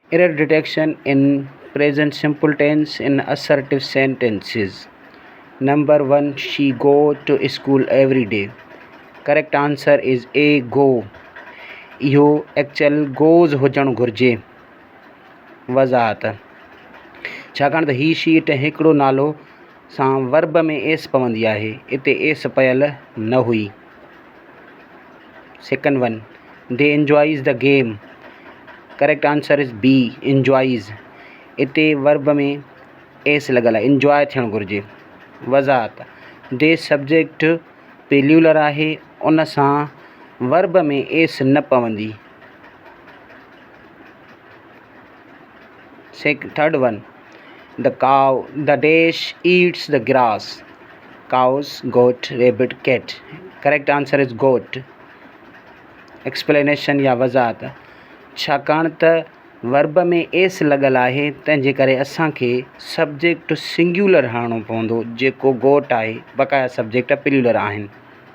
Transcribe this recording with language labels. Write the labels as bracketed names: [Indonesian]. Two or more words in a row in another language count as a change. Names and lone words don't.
[English] Error detection in present simple tense in assertive sentences. Number 1. She go to school every day. Correct answer is A. Go. [Sindhi] इहो [English] actual goes [Sindhi] हुजणु घुरिजे. वज़ाहत छाकाणि त ही शीट हिकिड़ो नालो सां वर्ब में एस पवंदी आहे. इते एस पयल न हुई. [English] Second one. They enjoys the game. Correct answer is B. Enjoys. [Sindhi] इते वर्ब में एस लॻल आहे. इंजॉय थियणु घुरिजे. वज़ाहत [English] they subject plural [Sindhi] आहे, उन सां वर्ब में एस न पवंदी. [English] Third one. The dash eats the grass. Cows, goat, rabbit, cat. Correct answer is goat. [Sindhi] एक्सप्लेनेशन या वज़ाहत छाकाणि त वर्ब में एस लॻल आहे, तंहिंजे करे असांखे [English] subject singular [Sindhi] हणणो पवंदो, जेको गोट आहे. बक़ाया [English] subject plural [Sindhi] आहिनि.